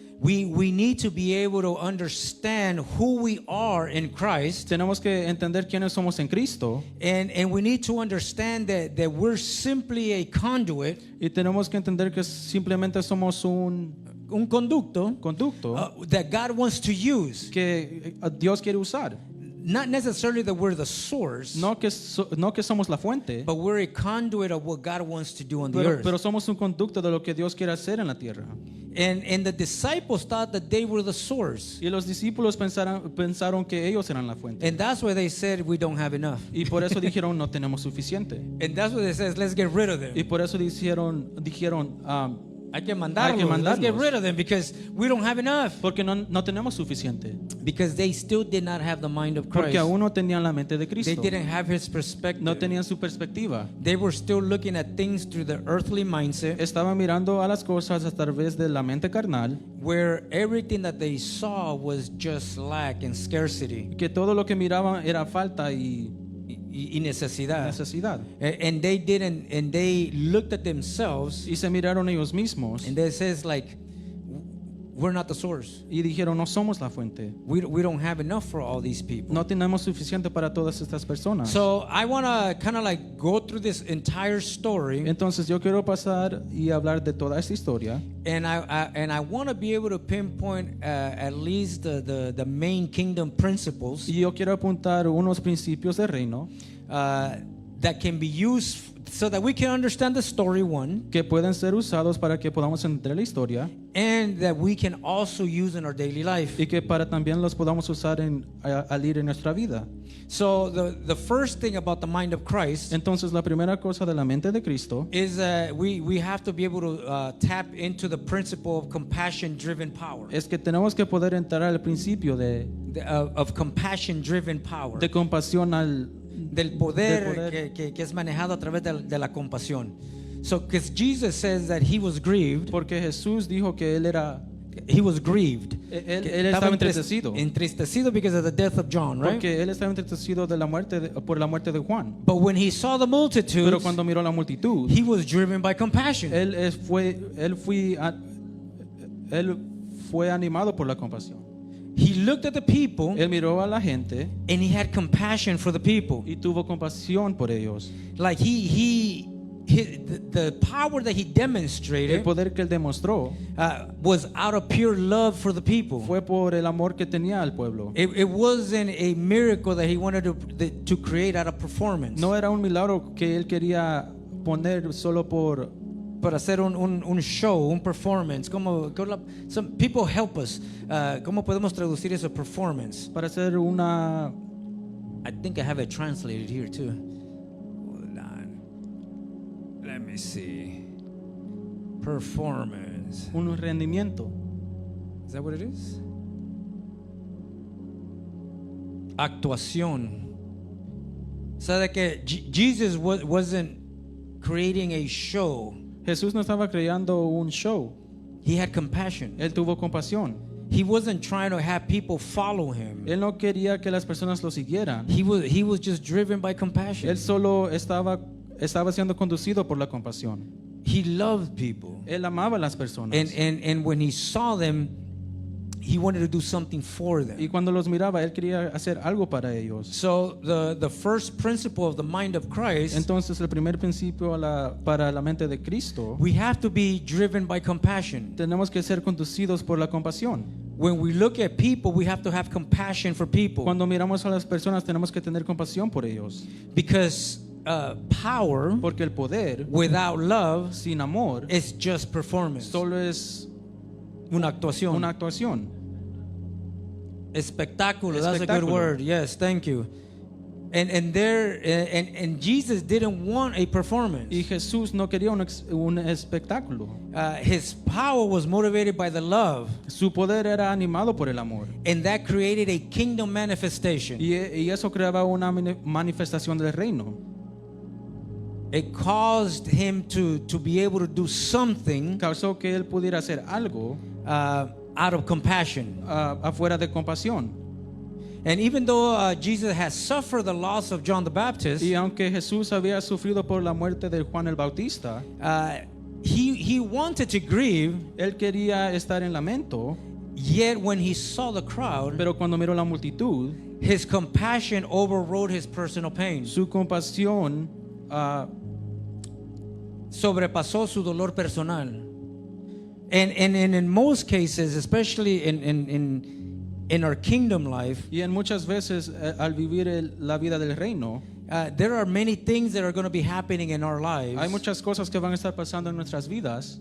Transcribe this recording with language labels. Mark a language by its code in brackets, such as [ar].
[en] We need to be able to understand who we are in Christ, [es] Tenemos que entender quiénes somos en Cristo [en] and we need to understand that we're simply a conduit, [es] y tenemos que entender que simplemente somos un conducto conducto [en] that God wants to use. [es] que Dios quiere usar. [en] Not necessarily that we're the source, [es] No que somos la fuente, [en] but we're a conduit of what God wants to do on the earth. [es] pero somos un conducto de lo que Dios quiere hacer en la tierra. [en] And the disciples thought that they were the source. [es] Y los discípulos pensaron que ellos eran la fuente. [en] And that's why they said we don't have enough. [es] Y por eso dijeron no tenemos suficiente. [en] And that's why they says let's get rid of them. [es] Y por eso dijeron Hay que mandarlos. [en] Let's get rid of them because we don't have enough. [es] porque no tenemos suficiente. [en] Because they still did not have the mind of Christ. [es] Porque aún no tenían la mente de [en] They [es] Cristo. [en] didn't have his perspective. [es] No tenían su perspectiva. [en] They were still looking at things through the earthly mindset, [es] Estaban mirando a las cosas a través de la mente carnal, [en] where everything that they saw was just lack and scarcity [es] que todo lo que miraban era falta y y necesidad. necesidad. [en] And they looked at themselves, [es] Y se miraron ellos mismos [en] and they says like, we're not the source. [es] y dijeron no somos la fuente. [en] We don't have enough for all these people. [es] No tenemos suficiente para todas estas personas. [en] So I want to kind of like go through this entire story, [es] Entonces yo quiero pasar y hablar de toda esta historia. [en] and I want to be able to pinpoint at least the main kingdom principles [es] Y yo quiero apuntar unos principios de reino [en] that can be used so that we can understand the story, one, [es] que pueden ser usados para que podamos entender la historia [en] and that we can also use in our daily life. [es] y que para también los podamos usar al ir en nuestra vida. [en] So the first thing about the mind of Christ [es] Entonces la primera cosa de la mente de Cristo [en] is we have to be able to tap into the principle of compassion-driven power. [es] es que tenemos que poder entrar al principio [en] Of compassion-driven power. [es] de compasión Del poder, del poder. que es manejado a través de la compasión. [en] So, because Jesus says that he was grieved, [es] Porque Jesús dijo que él era, [en] he was grieved. [es] él estaba entristecido. [en] Entristecido because of the death of John, right? [es] Porque él estaba entristecido de la muerte por la muerte de Juan. [en] But when he saw the multitudes, [es] Pero cuando miró la multitud, [en] he was driven by compassion. [es] él fue animado por la compasión. [en] He looked at the people [es] Él miró a la gente [en] and he had compassion for the people. [es] y tuvo compasión por ellos. [en] Like the power that he [es] El [en] demonstrated [es] poder que él demostró [en] was out of pure love for the people. [es] fue por el amor que tenía al pueblo. [en] It wasn't a miracle that he wanted to create out of performance. [es] No era un milagro que él quería poner solo Para hacer un show, un performance. [en] Some people help us. [es] ¿Cómo podemos traducir eso? [en] Performance. [es] para hacer una [en] I think I have it translated here too. Hold on. Let me see. Performance. [es] un rendimiento. [en] Is that what it is? [es] Actuación. [en] So that Jesus wasn't creating a show. [es] Jesús no estaba creando un show. [en] He had compassion. [es] Él tuvo compasión. [en] He wasn't trying to have people follow him. [es] Él no quería que las personas lo siguieran. [en] He was just driven by compassion. [es] Él solo estaba siendo conducido por la compasión. [en] He loved people. [es] Él amaba a las personas. [en] And when he saw them, he wanted to do something for them. [es] Y cuando los miraba, él quería hacer algo para ellos. [en] So the first principle of the mind of Christ, [es] Entonces, el primer principio para la mente de Cristo, [en] we have to be driven by compassion. [es] tenemos que ser conducidos por la compasión. [en] When we look at people, we have to have compassion for people. [es] Cuando miramos a las personas, tenemos que tener compasión por ellos. [en] Because power [es] Porque el poder, [en] without love [es] sin amor, [en] is just performance. [es] solo es Una actuación. una actuación. [en] Espectáculo. That's a good [es] Espectáculo. [en] word. Yes, thank you. And Jesus didn't want a performance. [es] Y Jesús no quería un espectáculo. [en] His power was motivated by the love, [es] Su poder era animado por el amor. [en] and that created a kingdom manifestation. [es] Y eso creaba una manifestación del reino. [en] It caused him to be able to do something [es] Causó que él pudiera hacer algo [en] out of compassion. [es] afuera de compasión. [en] And even though Jesus has suffered the loss of John the Baptist, [es] Y aunque Jesús había sufrido por la muerte de Juan el Bautista, [en] he wanted to grieve, [es] él quería estar en lamento, [en] yet when he saw the crowd, [es] pero cuando miró la multitud, [en] his compassion overrode his personal pain. [es] su compasión Sobrepasó su dolor personal. [en] And in most cases, especially in our kingdom life, [es] y en muchas veces al vivir la vida del reino, [en] there are many things that are going to be happening in our lives. [es] hay muchas cosas que van a estar pasando en nuestras vidas,